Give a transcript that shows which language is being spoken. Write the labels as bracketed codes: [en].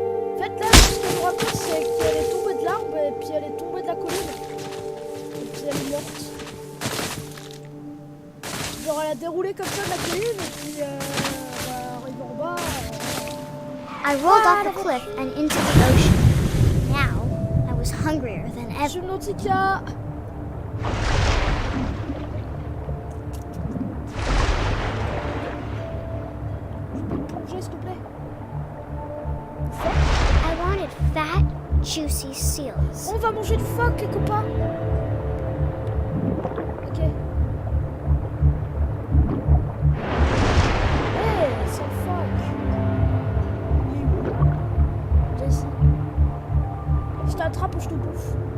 [fr] En fait, là, ce qu'elle me raconte, c'est qu'elle est tombée de l'arbre, et puis elle est tombée de la colline. Et puis elle est morte. Genre, elle a déroulé comme ça de la colline, et puis elle arrive en bas. [en] I rolled off the cliff and into the ocean. Now, I was hungrier than ever. [fr] Subnautica. S'il te plaît. [en] I wanted fat, juicy seals. [fr] On va manger du phoque, les copains. Ok. Hey, c'est le phoque. Il est où? Viens ici. Je t'attrape ou je te bouffe.